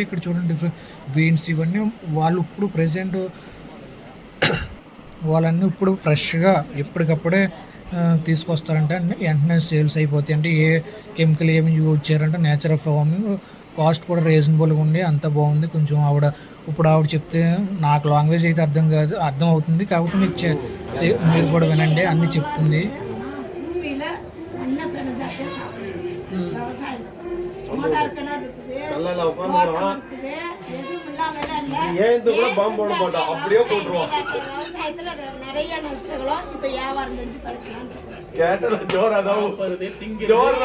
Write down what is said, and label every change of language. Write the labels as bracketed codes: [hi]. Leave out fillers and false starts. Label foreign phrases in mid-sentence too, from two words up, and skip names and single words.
[te] ఇక్కడ చూడండి బీన్స్ ఇవన్నీ వాళ్ళు ఇప్పుడు ప్రజెంట్ వాళ్ళన్నీ ఇప్పుడు ఫ్రెష్గా ఎప్పటికప్పుడే తీసుకొస్తారంటే వెంటనే సేల్స్ అయిపోతాయి. అంటే ఏ కెమికల్ ఏమి యూజ్ చేయారంటే [en] natural farming, [te] కాస్ట్ కూడా రీజనబుల్గా ఉండి అంత బాగుంది. కొంచెం ఇప్పుడు ఆవిడ చెప్తే నాకు లాంగ్వేజ్ అయితే అర్థం అవుతుంది, కాకపోతే మీరు కూడా వినండి, అన్నీ చెప్తుంది. [ta] ஏந்து கூட பாம்பு போட மாட்டோம், அப்படியே போட்டுருவோம். கேட்டல ஜோராதான் ஜோர்